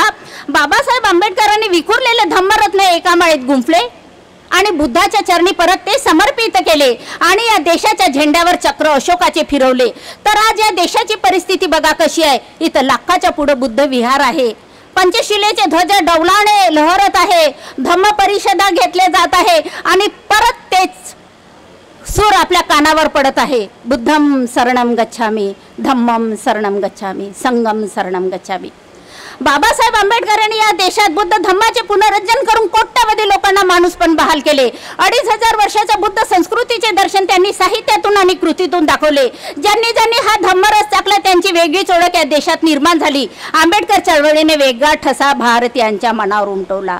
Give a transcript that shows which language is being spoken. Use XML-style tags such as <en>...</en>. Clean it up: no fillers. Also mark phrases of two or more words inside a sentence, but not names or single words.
<mr>बाबासाहेब आंबेडकरांनी विखुरलेले धम्मरत्न एका माळेत गुंफले आणि बुद्धाच्या चरणी परत ते समर्पित केले आणि या देशाच्या झेंड्यावर चक्र अशोकाचे फिरवले. तर आज या देशाची परिस्थिती बघा कशी आहे. इथं लाखाच्या पुढे बुद्ध विहार आहे, पंचशिलेचे ध्वज डौलाने लहरत आहे, धम्म परिषदा घेतले जात आहे आणि परत तेच सूर आपल्या कानावर पडत आहे.</mr> <pi>बुद्धम शरणम गच्छामी, धम्मम शरणम गच्छामी, संगम शरणम गच्छामी.</pi> <mr>बाबासाहेब आंबेडकरांनी या देशात बुद्ध धम्माचे पुनरुज्जीवन करून कोट्यावधी लोकांना माणूसपण बहाल केले. 2500 वर्षाच्या बुद्ध संस्कृतीचे दर्शन त्यांनी साहित्यातून आणि कृतीतून दाखवले. ज्यांनी हा धम्मरस टाकला त्यांची वेगळीच ओळख या देशात निर्माण झाली. आंबेडकर चळवळीने वेगळा ठसा भारतीयांच्या मनावर उमटवला.</mr>